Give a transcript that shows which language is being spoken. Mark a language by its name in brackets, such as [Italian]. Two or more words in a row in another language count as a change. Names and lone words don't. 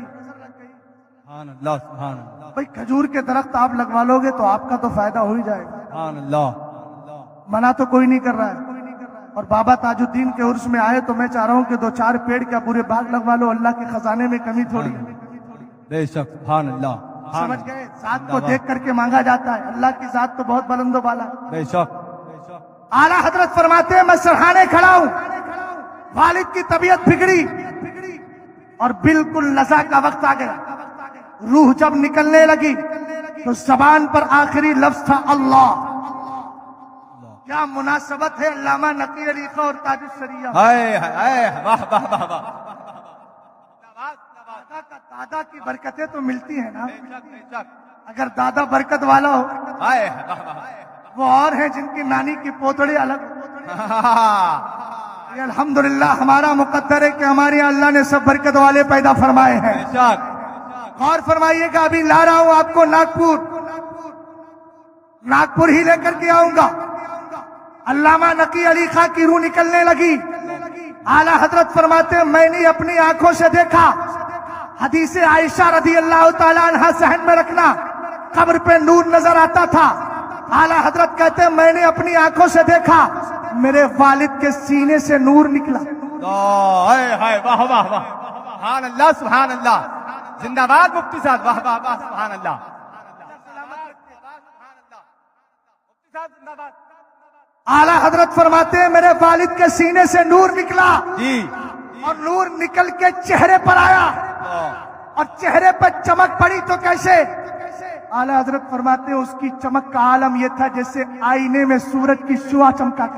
[Arabic] سبحان اللہ، سبحان اللہ، [Urdu] بھائی کھجور کے درخت آپ لگوا لو گے تو آپ کا تو فائدہ ہو ہی جائے گا، [Arabic] سبحان اللہ۔ [Urdu] منع تو کوئی نہیں کر رہا ہے۔ اور بابا تاج الدین کے عرس میں آئے تو میں چاہ رہا ہوں کہ 2-4 پیڑ کیا پورے باغ لگوا لو، اللہ کے خزانے میں کمی تھوڑی ہے۔ بے شک [Arabic] سبحان اللہ۔ [Urdu] سمجھ گئے ذات کو دیکھ کر کے مانگا جاتا ہے، اللہ کی ذات تو بہت بلند و بالا ہے. بے شک اعلیٰ حضرت فرماتے ہیں میں سرہانے کھڑا ہوں، والد کی طبیعت بگڑی اور بالکل نزع کا وقت آ گیا. روح جب نکلنے لگی تو زبان پر آخری لفظ تھا اللہ. کیا مناسبت ہے علامہ نقی علی خاں اور تاج الشریعہ. ہائے ہائے واہ واہ واہ واہ دادا کی برکتیں تو ملتی ہے نا. بے شک بے شک اگر دادا برکت والا ہو ہائے واہ واہ وہ اور ہے جن کی نانی کی پوتڑی الگ۔ یہ الحمدللہ ہمارا مقدر ہے کہ ہمارے یہاں اللہ نے سب برکت والے پیدا فرمائے ہیں. بے شک اور فرمائیے گا ابھی لا رہا ہوں آپ کو ناگپور ہی لے کر کے آؤں گا. علامہ نقی علی خاں کی روح نکلنے لگی. اعلیٰ حضرت فرماتے ہیں میں نے اپنی آنکھوں سے دیکھا. حدیث عائشہ [Arabic] رضي الله تعالى عنها [Urdu] صحن میں رکھنا، قبر پہ نور نظر آتا تھا. اعلیٰ حضرت کہتے ہیں میں نے اپنی آنکھوں سے دیکھا میرے والد کے سینے سے نور نکلا. ہائے ہائے واہ واہ واہ [Arabic] سبحان اللہ سبحان اللہ [Urdu] زندہ باد مفتی صاحب واہ واہ واہ [Arabic] سبحان اللہ [Urdu] مفتی صاحب زندہ باد اعلیٰ حضرت فرماتے ہیں میرے والد کے سینے سے نور نکلا جی اور نور نکل کے چہرے پر آیا اور چہرے پر چمک پڑی تو کیسے. اعلیٰ حضرت فرماتے ہیں اس کی چمک کا عالم یہ تھا جیسے آئینے میں سورج کی شعاع چمکا کر.